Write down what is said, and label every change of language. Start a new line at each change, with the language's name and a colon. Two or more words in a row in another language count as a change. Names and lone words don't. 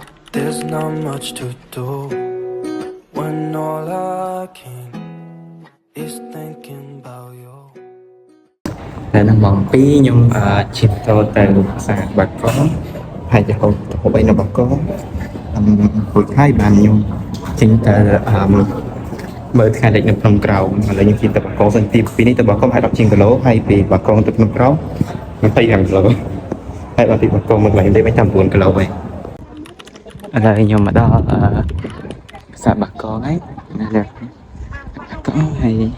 English: There's not much to do when all I can is thinking about you.
Khmer: តែនៅម៉ោង2ខ្ញុំឈិតចូលទៅផ្សារបាកកហើយទៅហូបអីនៅបាកករួចហើយបានខ្ញុំចេញទៅមើលថ្ងៃលិចនៅភ្នំក្រោមឥឡូវខ្ញុំជិះទៅបាកកសិនទីពីនេះទៅបាកកហើយ10ជាងគីឡូហើយពីបាកកទៅភ្នំក្រោម25គីឡូហើយដល់ទីបាកកមកឡើងលេខបាន9គីឡូហើយឥឡូវខ្ញុំមកដល់ផ្សារបាកកហើយណាស់កោហើយ